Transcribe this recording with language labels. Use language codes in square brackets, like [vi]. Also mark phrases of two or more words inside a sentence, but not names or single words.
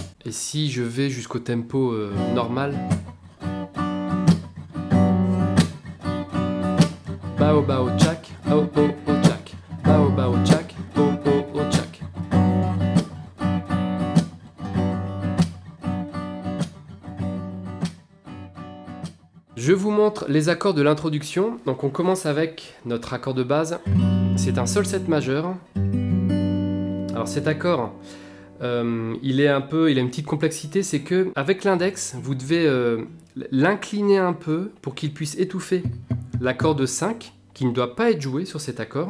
[fr] Et si je vais jusqu'au tempo normal, bao bao tchak, oh oh oh tchak, bao bao tchak, oh oh oh tchak. Je vous montre les accords de l'introduction. Donc on commence avec notre accord de base. C'est un sol 7 majeur. Alors cet accord, il a une petite complexité, c'est que avec l'index, vous devez l'incliner un peu pour qu'il puisse étouffer l'accord de 5, qui ne doit pas être joué sur cet accord.